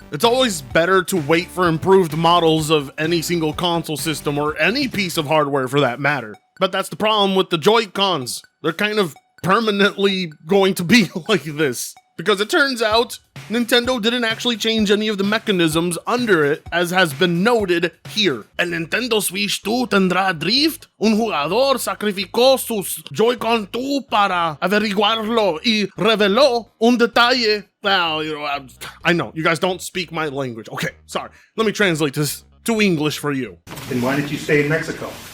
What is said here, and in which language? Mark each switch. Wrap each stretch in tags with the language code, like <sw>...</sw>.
<en>It's always better to wait for improved models of any single console system or any piece of hardware for that matter. But that's the problem with the Joy-Cons. They're kind of permanently going to be like this. Because it turns out, Nintendo didn't actually change any of the mechanisms under it, as has been noted here.</en> <es>El Nintendo Switch 2 tendrá drift. Un jugador sacrificó sus Joy-Con 2 para averiguarlo y reveló un detalle.</es> <en>Well, I know, you guys don't speak my language. Okay, sorry. Let me translate this to English for you. Then why did you stay in Mexico?</en>